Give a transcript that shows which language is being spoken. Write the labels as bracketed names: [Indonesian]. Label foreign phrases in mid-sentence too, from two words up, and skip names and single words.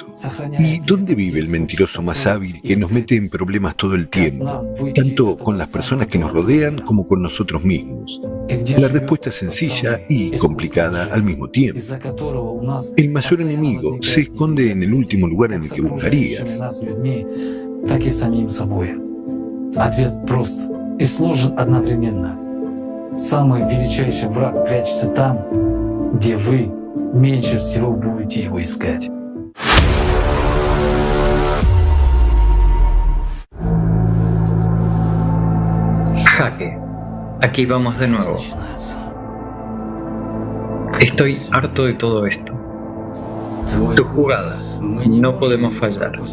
[Spanish] ¿Y dónde vive el mentiroso más hábil que nos mete en problemas todo el tiempo, tanto con las personas que nos rodean como con nosotros mismos? La respuesta es sencilla y complicada al mismo tiempo. El mayor enemigo se esconde en el último lugar en el que buscarías. [Russian] Ответ прост и сложен одновременно. Самый величайший враг прячется там, где вы меньше всего будете его искать. [Spanish] Jaque. Aquí vamos de nuevo. Estoy harto de todo esto. Tu jugada. No podemos fallar.